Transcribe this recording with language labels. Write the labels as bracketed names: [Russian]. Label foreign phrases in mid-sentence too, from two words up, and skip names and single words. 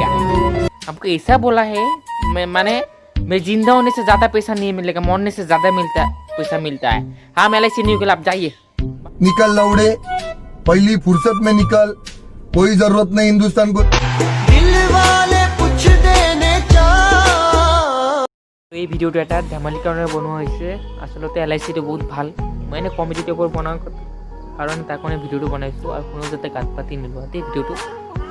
[Hindi] हमको ऐसा बोला है, मैं जिंदा होने से ज्यादा पैसा नहीं मिलेगा, मरने से ज्यादा पैसा मिलता है। हाँ LIC नहीं होगा, आप जाइए। निकल लौड़े, पहली फुर्सत में निकल, कोई जरूरत नहीं हिंदुस्तान को। দিল वाले पूछ देने चा। [Assamese] এই ভিডিওটো এটা ধেমালিৰ কাৰণে বনোৱা হৈছে। আচলতে LICটো বহুত ভাল, মই এনে [English] comedy type [Assamese] বনাওঁ কাৰণ তাৰ কাৰণে ভিডিঅ'টো বনাইছোঁ, আৰু কোনো যাতে গাত পাতি নোলোৱাতে ভিডিঅ'টো